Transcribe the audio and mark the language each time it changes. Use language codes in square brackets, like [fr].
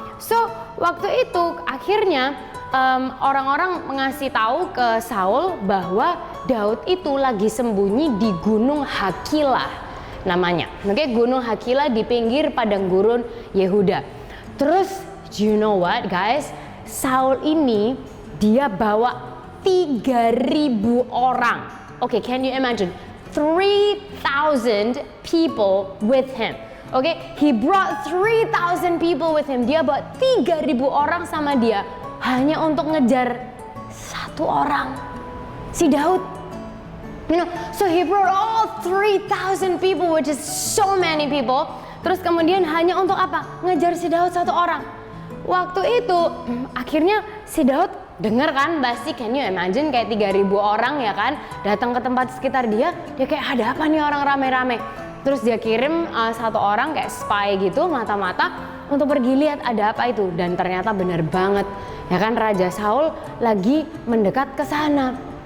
[id] So waktu itu akhirnya orang-orang mengasih tahu ke Saul bahwa Daud itu lagi sembunyi di Gunung Hakila namanya. Oke, Gunung Hakila di pinggir padang gurun Yehuda. [en] Terus, you know what guys? [id] Saul ini dia bawa 3.000 orang. [en] Okay, can you imagine? 3,000 people with him. Okay, he brought 3,000 people with him. [id] Dia bawa 3.000 orang sama dia hanya untuk ngejar satu orang, si Daud. [en] You know, so he brought all 3,000 people, which is so many people. [id] Terus kemudian hanya untuk apa? Ngejar si Daud satu orang. Waktu itu akhirnya si Daud dengar kan, pasti [en] can you imagine [id] kayak 3.000 orang ya kan datang ke tempat sekitar dia kayak ada apa nih orang rame-rame. Terus dia kirim satu orang kayak spy gitu, mata-mata untuk pergi lihat ada apa itu, dan ternyata benar banget ya kan, Raja Saul lagi mendekat ke sana.